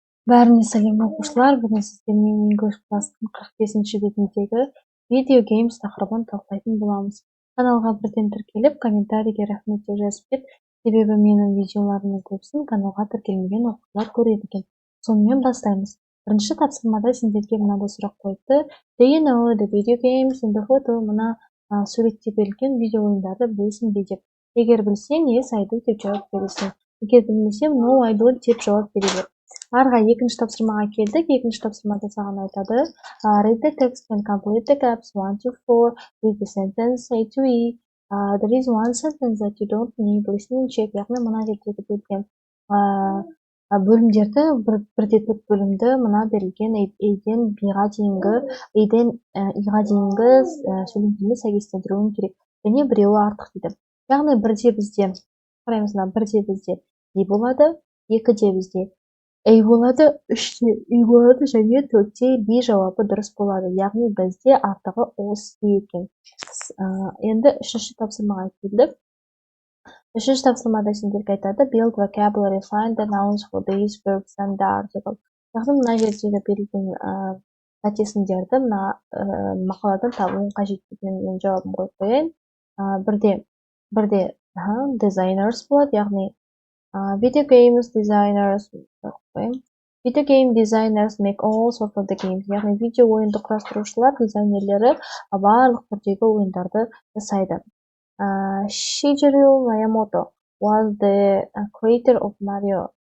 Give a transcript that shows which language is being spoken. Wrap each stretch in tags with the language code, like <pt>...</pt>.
<kk>Бәріне сәлем оқушылар, бүгін сіздермен English класстың 45-ші бетіндегі Video Games тақырыбын талқылайтын боламыз. Каналға бірден тіркеліп, комментарийге рахмет деп жазып кет, себебі менің видеоларымның көбісін каналға тіркелмеген оқушылар көреді екен. Сонымен бастаймыз. Бірінші тапсырмада сендерге мынандай сұрақ қойыпты.</kk> <en>Do you know the video games in the photo?</en> <kk>Мына суретте берілген видео ойындарды білесің бе деп. Егер білсең,</kk> <en>yes, I do</en> <kk>деп жауап бересің. Егер білмесем,</kk> <en>no, I don't</en> <kk>деп жауап бере бер. Арға екінші тапсырмаға келдік. Екінші тапсырмада саған айтады.</kk> <en>Read the text and complete the gaps 1 to 4. Read the sentence A to E. There is one sentence that you don't need. Listening check.</en> <kk>Яғни мына жердегі берілген бөлімдерді, бірде төрт бөлімді мына берілген A-ден B-ға дейінгі, A-ден I-ға дейінгі сөйлемдермен сәйкестендіруің керек. Және біреуі артық дейді. Яғни бірде бізде, қараймыз, бірде бізде E болады, екіде бізде A болады, үште I болады және төртте B жауабы дұрыс болады. Яғни бізде артығы осы екен. Енді үшінші тапсырмаға келдік. Үшінші тапсырмада сендерге айтады.</kk> <en>Build vocabulary, find the nouns for these verbs and the article.</en> <kk>Яғни мына жердегі берілген қатесіндерді мына мақаладан табуын қажет деген мен жауабын қойып қояйын. Бірде</kk> <en>designers</en> <kk>болады, яғни</kk> <en>video games designers video game designers make all sorts of the games.</en> <kk>Яғни видео ойынды құрастырушылар, дизайнерлері барлық түрдегі ойындарды жасайды.</kk> <en>Shigeru Miyamoto was the creator of Mario.</en>